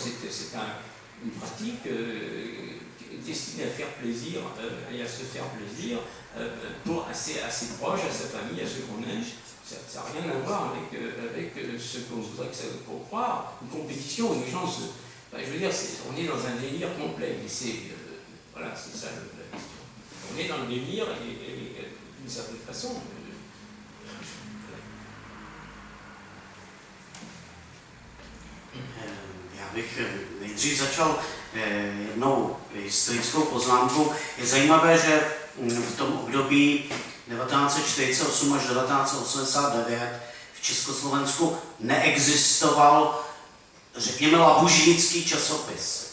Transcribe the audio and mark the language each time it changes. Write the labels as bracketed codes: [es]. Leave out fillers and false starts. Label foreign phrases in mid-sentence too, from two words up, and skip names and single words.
[fr] C'est une pratique destinée à faire plaisir et à se faire plaisir pour assez proche à sa famille, à ceux qu'on aime. Ça n'a rien à voir avec ce qu'on voudrait qu'on croire. Une compétition où les gens se... Enfin, je veux dire, on est dans un délire complet. Mais voilà, c'est ça la question. On est dans le délire et d'une certaine façon... [cs] Já bych nejdřív začal jednou historickou poznámkou. Je zajímavé, že v tom období 1948 až 1989 v Československu neexistoval, řekněme, labužnický časopis.